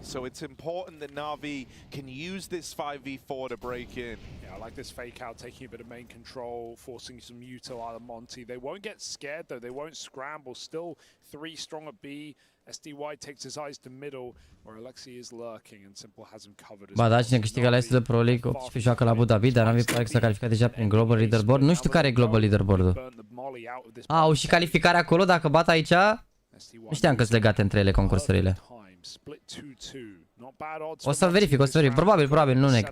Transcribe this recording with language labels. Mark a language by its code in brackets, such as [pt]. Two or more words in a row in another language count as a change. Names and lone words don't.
[en] So it's important that NaVi can use this 5v4 to break in. Yeah, I like this fake out, taking a bit of main control, forcing some util out of Monte. They won't get scared though, they won't scramble. Still 3 strong at B. SDY takes his eyes to middle, where Alexi is lurking and Simple has him covered. [ro] Ba da, cine câștigă la ESL Pro League 18 joacă la Abu Dhabi, dar NaVi pare că s-a calificat deja prin Global Leaderboard. Nu știu care e Global Leaderboard-ul. Au și calificarea acolo, dacă bat aici? Nu știam că sunt legate între ele concursurile. O să verific, probabil nu nec.